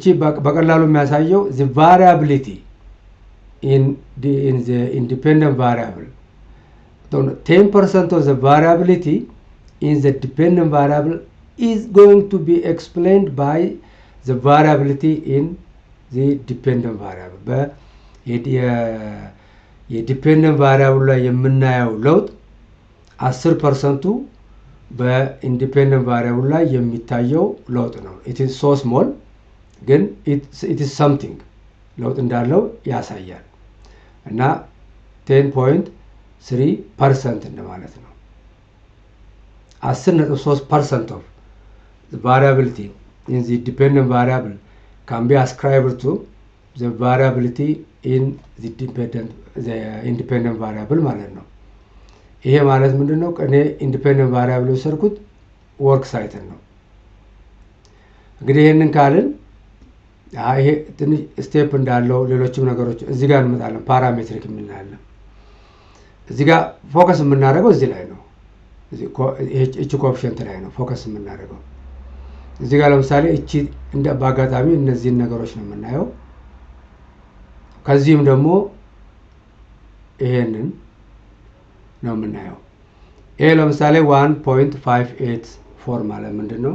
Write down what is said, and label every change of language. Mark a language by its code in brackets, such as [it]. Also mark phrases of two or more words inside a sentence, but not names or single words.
[am] በቀላሉ የሚያሳየው [en] the variability in the independent variable 10% of the variability in the dependent variable is going to be explained by the variability in the dependent variable [am] የዲፔንደንት ቫሪያብል ላይ የምናየው ለውጥ 10%ቱ በኢንዲፔንደንት ቫሪያብል ላይ የሚታየው ለውጥ ነው። [en] it is so small ግን it is something [am] ለውጥ እንዳለው ያሳያል እና 10.3% እንደማለት ነው። [en] 10.3% of the variability in the dependent variable can be ascribed to the variability in the independent variable [am] ማለት ነው። ይሄ ማለት ምንድነው? እኔ ኢንዲፔንደንት ቫሪያብል ወሰድኩት [en] work site [am] ነው። እንግዲህ ይሄንን ካልን ይሄ ትንሽ ስቴፕ እንዳለው ሌሎችም ነገሮች እዚህ ጋር እንመጣለን። ፓራሜትሪክ የምንላለን እዚህ ጋር ፎከስ የምናደርገው እዚህ ላይ ነው። እቺ ኮኤፊሽንት ላይ ነው ፎከስ የምናደርገው። እዚህ ጋር ለምሳሌ እቺ እንደ ባጋጣሚ እነዚህን ነገሮች ነው የምናየው። ከዚህም ደግሞ ይሄንን ነው የምናየው። ይሄ ለምሳሌ 1.584 ማለት ምንድነው?